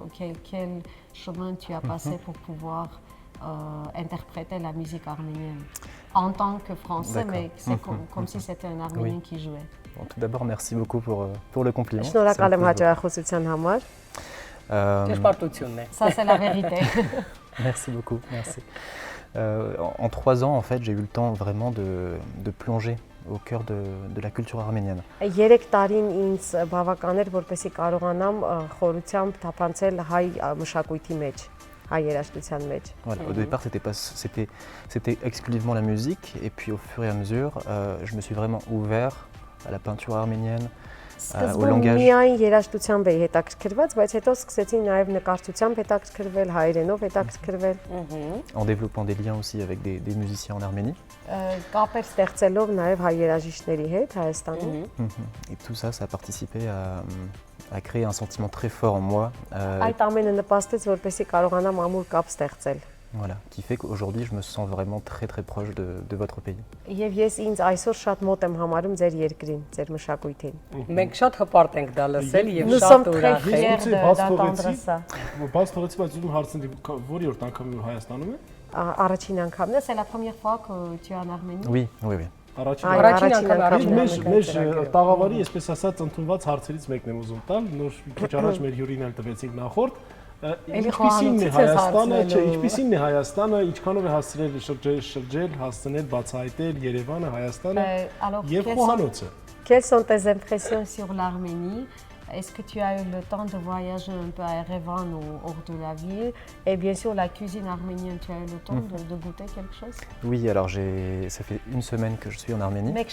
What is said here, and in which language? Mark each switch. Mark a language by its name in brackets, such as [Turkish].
[French] Quel chemin tu as passé pour pouvoir interpréter la musique arménienne en tant que français, mais c'est comme si c'était un Arménien qui jouait. Bon, tout d'abord, merci beaucoup pour le compliment. [Armenian] Շնորհակալ եմ հաջողությունն համար։ [French] Ça c'est la vérité. Merci beaucoup, merci. En 3 ans, en fait, j'ai eu le temps vraiment de plonger au cœur de la culture arménienne. [Armenian] 3 տարին ինձ բավական էր, որպեսզի կարողանամ խորությամբ թափանցել հայ մշակույթի մեջ, հայ երաժշտության մեջ։ [French] Voilà, au départ, c'était exclusivement la musique, et puis au fur et à mesure, je me suis vraiment ouvert à la peinture arménienne, au langage. [Armenian] Միայն երաժշտությամբ էի հետաքրքրված, բայց հետո սկսեցի նաև նկարչությամբ հետաքրքրվել, հայերենով հետաքրքրվել։ [French] En développant des liens aussi avec des musiciens en Arménie. [Armenian] Կապեր ստեղծելով նաև հայ երաժիշտների հետ Հայաստանում։ [French] Et tout ça, ça a participé à créer un sentiment très fort en moi. [Armenian] Այդ ամենը նպաստեց, որպեսզի կարողանամ ամուր կապ ստեղծել։ [French] Voilà, qui fait qu'aujourd'hui je me sens vraiment très proche de votre pays. [Armenian] Եվ ես ինձ այսօր շատ մոտ եմ համարում ձեր երկրին, ձեր մշակույթին։ Մենք շատ հպարտ ենք դա լսել եւ շատ ուրախ ենք [French] d'entendre ça։ [Armenian] Բաց թողեցի, բայց ուզում հարցնի, որի՞րդ անգամ Հայաստանում է։ Առաջին անգամն է, [French] c'est la première fois que tu es en Arménie? Oui. [Armenian] Առաջին անգամ Մեր տաղավարի, այսպես ասած, ընդունված հարցերից մեկն եմ ուզում տալ, նոր քիչ առաջ մեր հյուրին էլ տվեցինք նախորդ։ Ինչպիսին է Հայաստանը, ինչպիսին է Հայաստանը, ինչքանով է հասցրել շրջել, հասցնել, բացահայտել Երևանը, Հայաստանը եւ խոհանոցը։ [French] Quelles sont tes impressions sur l'Arménie? Est-ce que tu as eu le temps de voyager un peu à Erevan ou hors de la ville? Et bien sûr, la cuisine arménienne, tu as eu le temps de goûter quelque chose? Oui, alors ça fait 1 semaine que je suis en Arménie.